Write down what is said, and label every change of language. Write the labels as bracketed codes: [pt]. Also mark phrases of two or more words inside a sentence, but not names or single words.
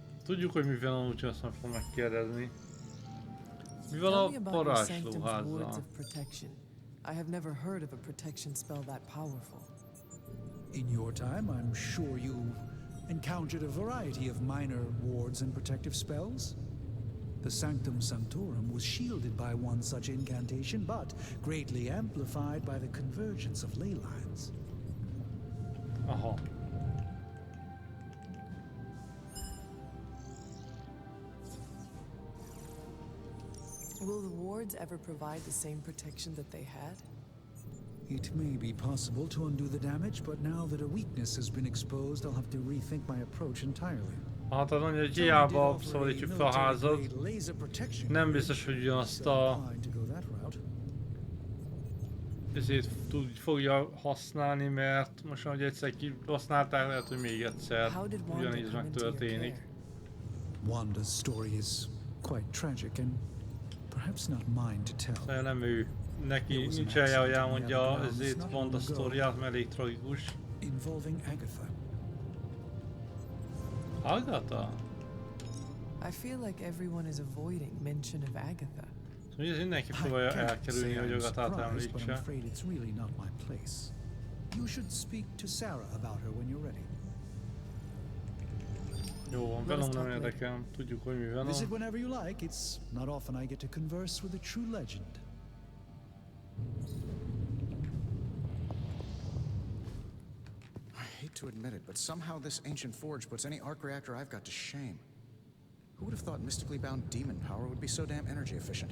[hu] Tudjuk, hogy mi van, úgyhogy azt nem fogom megkérdezni. Mi van a varázslóházzal? [en] I have never heard of a protection spell that powerful. In your time, I'm sure you encountered a variety of minor wards and protective spells. The Sanctum Sanctorum was shielded by one such incantation, but greatly amplified by the convergence of ley lines. Aha. Will the wards ever provide the same protection that they had? It may be possible to undo the damage, but now that a weakness has been exposed, I'll have to rethink my approach entirely. [hu] Hát az mondja, hogy hiába szabadítjuk fel a házat, nem biztos, hogy ugyanazt a... ezért fogja használni, mert most ahogy egyszer kihasználták, lehet, hogy még egyszer ugyanígy megtörténik. [en] Wanda's story is quite tragic and perhaps not mine to tell. [hu] Szóval nem ő. Neki nincs helye, hogy elmondja ezért Wanda sztoriát, mert elég tragikus. [en] Involving Agatha. Agatha? I feel like everyone is avoiding mention of Agatha. [hu] Szóval ez mindenki próbálja elkerülni, hogy Agathát említse. [en] You should speak to Sarah about her when you're ready. [hu] Jó van, Venom nem érdekel, tudjuk, hogy mi Venom. [en] Visit whenever you like. It's not often I get to converse with a true legend. I hate to admit it, but somehow this ancient forge puts any arc reactor I've got to shame. Who would have thought mystically bound demon power would be so damn energy efficient?